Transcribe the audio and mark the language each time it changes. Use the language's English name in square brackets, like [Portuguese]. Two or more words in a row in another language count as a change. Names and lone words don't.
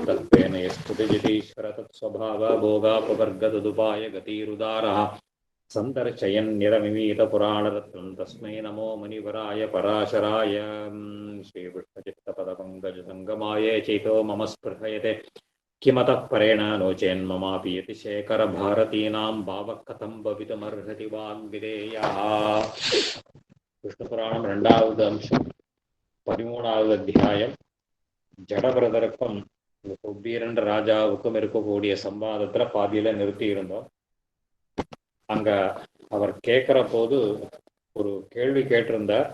[Sanskrit] तत्त्वेन यस्तुतिजतीश्वर तत्स्वभावभोगापवर्गतदुपाय गतिरुदारः सन्दर्शयन्निरमिमीतपुराणरत्नं तस्मै नमो मुनिवराय पराशराय। श्रीविष्णुचित्तपदपङ्कजसङ्गमाय चैतो मम स्पृहयते किमतः परेण नो चेन्ममापि यतिशेखरभारतीनां भावः कथं भवितुमर्हति वाग्विदेयः। [Tamil] விஷ்ணுபுராணம் 2வது அம்சம் 13வது அத்தியாயம். ஜடபிரதருக்கும் குபீரன் ராஜாவுக்கும் இருக்கக்கூடிய சம்பாதத்துல பாதியில நிறுத்தி இருந்தோம். அங்க அவர் கேட்கிற போது ஒரு கேள்வி கேட்டிருந்தார்.